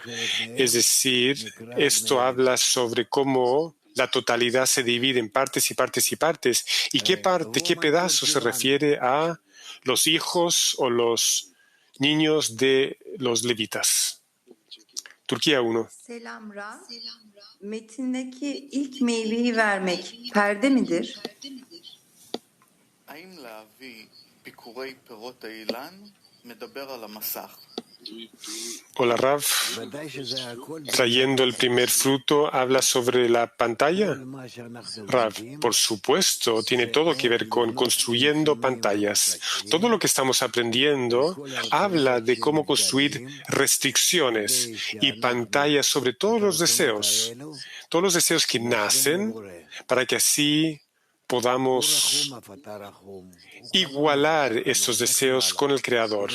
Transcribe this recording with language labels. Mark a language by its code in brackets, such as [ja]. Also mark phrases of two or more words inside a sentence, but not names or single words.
[es] Es decir, esto habla sobre cómo la totalidad se divide en partes y partes y partes. ¿Y qué parte, qué pedazo se refiere a los hijos o los niños de los levitas? Turquía 1. [tr] Selam Ra. Metindeki ilk meyveyi vermek perde midir? [he] האם להביא ביקורי פירות האילן מדבר על המסך? [es] Hola, Rav. Trayendo el primer fruto, ¿habla sobre la pantalla? Rav, por supuesto, tiene todo que ver con construyendo pantallas. Todo lo que estamos aprendiendo habla de cómo construir restricciones y pantallas sobre todos los deseos que nacen, para que así podamos igualar estos deseos con el Creador.